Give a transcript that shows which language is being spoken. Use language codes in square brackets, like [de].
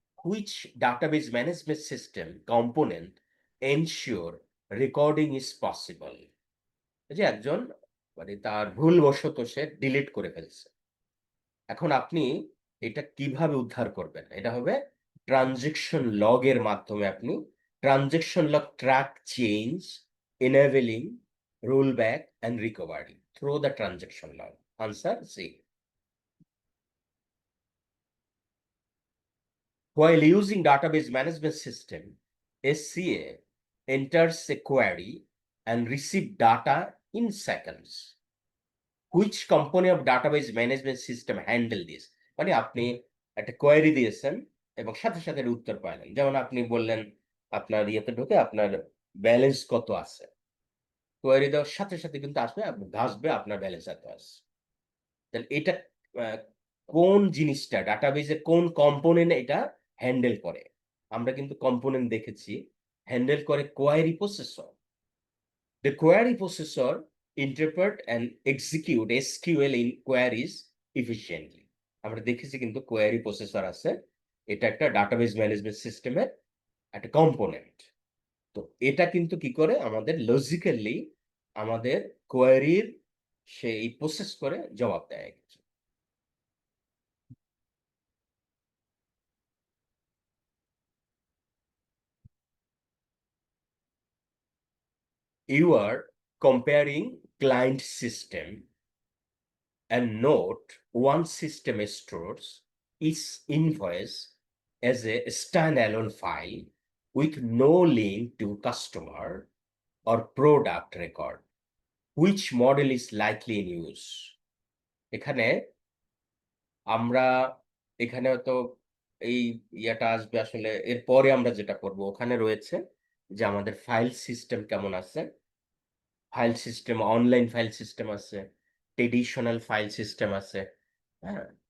[en] Which database management system component ensure recording is possible? [bn] এই যে একজন মানে তার ভুলবশত সে ডিলিট করে ফেলছে। এখন আপনি এটা কিভাবে উদ্ধার করবেন? এটা হবে ট্রানজেকশন লগ এর মাধ্যমে আপনি transaction log track change, [en] enabling rollback and recovery through the transaction log. Answer C. While using database management system, SCA enters a query and receive data in seconds. Which component of database management system handle this? [bn] মানে আপনি একটা query দিয়েছেন এবং সাথে সাথে এর উত্তর পাইলেন। যেমন আপনি বললেন আপনার ইয়েতে ঢুকে আপনার ব্যালেন্স কত আছে। কোয়েরি দেওয়ার সাথে সাথে কিন্তু আসবে আসবে আপনার ব্যালেন্স এত আছে। তাহলে এটা কোন জিনিসটা ডাটাবেজের কোন কম্পোনেন্ট এটা হ্যান্ডেল করে? আমরা কিন্তু কম্পোনেন্ট দেখেছি। হ্যান্ডেল করে query processor. [en] The query processor interpret and execute SQL in queries efficiently. [bn] আমরা দেখেছি কিন্তু কোয়েরি প্রসেসর আছে। এটা একটা ডাটাবেস ম্যানেজমেন্ট সিস্টেমের একটা কম্পোনেন্ট। তো এটা কিন্তু কি করে আমাদের লজিক্যালি আমাদের কোয়েরির সেই প্রসেস করে জবাব দেয়। [en] You are comparing client system and note one system stores each invoice as a standalone file with no link to customer or product record. Which model is likely in use? [bn] এখানে আমরা এখানে হয়তো এই ইয়াটা আসবে আসলে এরপরে আমরা যেটা করব ওখানে রয়েছে যে আমাদের ফাইল সিস্টেম কেমন আছে। File system, online file system আছে, ট্র্যাডিশনাল ফাইল সিস্টেম আছে। হ্যাঁ?